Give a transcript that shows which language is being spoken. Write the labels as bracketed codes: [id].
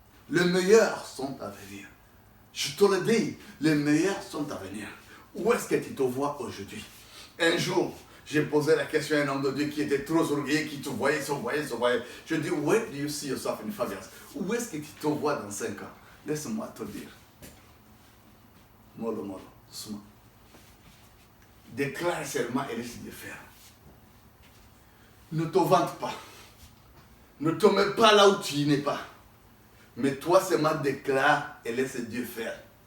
[fr] Les meilleurs sont à venir. Je te le dis, les meilleurs sont à venir. Où est-ce que tu te vois aujourd'hui? Un jour, j'ai posé la question à un homme de Dieu qui était trop orgueilleux, qui te voyait, se voyait. Je dis, [en] where do you see yourself in 5 years? [fr] Où est-ce que tu te vois dans 5 ans? Laisse-moi te dire. Mollo, doucement. Déclare seulement et laisse Dieu faire. Ne te vante pas. Ne te mets pas là où tu n'es pas. Mais toi seulement déclare et laisse Dieu faire.